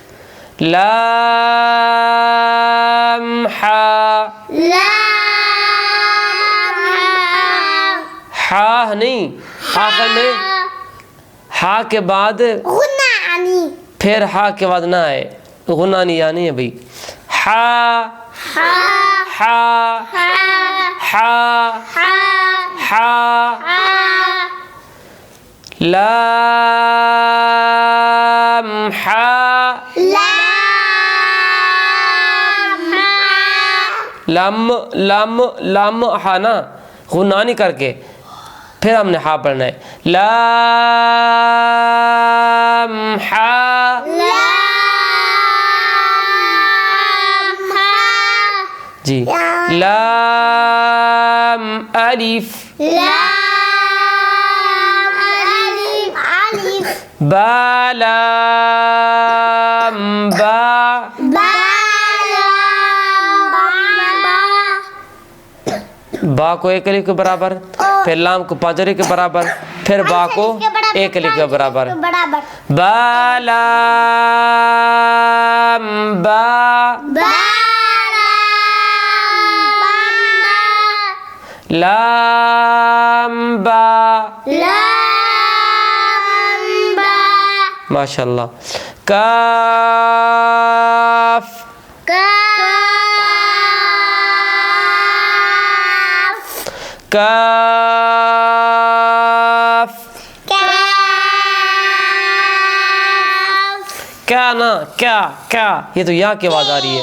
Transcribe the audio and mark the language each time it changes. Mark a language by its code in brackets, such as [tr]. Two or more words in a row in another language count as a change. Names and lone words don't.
[ur] لام. حا. لام. ہا نہیں آخر میں ہا کے بعد غنانی. پھر ہا کے بعد نہ آئے. غنانی یا نہیں ہے بھائی. ہا. ہا. ہا. ہا. ہا. ہا. ہا. ہا. لام. ہا. لام. لام. لام. لام ہا نا غنانی کر کے پھر ہم نے ہا پڑھنا ہے. لام. ہا. لام. جی. لام. الف. لام. الف. الف. با. لام. با. با. لام. با. با کو ایک الف کے برابر پھر لام کو 5 الف کے برابر پھر با کو ایک الف کے برابر. برابر. با. لام. با. با. لام. با. لام. ماشاء اللہ. کاف کاف کیا نا کیا کیا یہ تو یا کی آواز آ رہی ہے.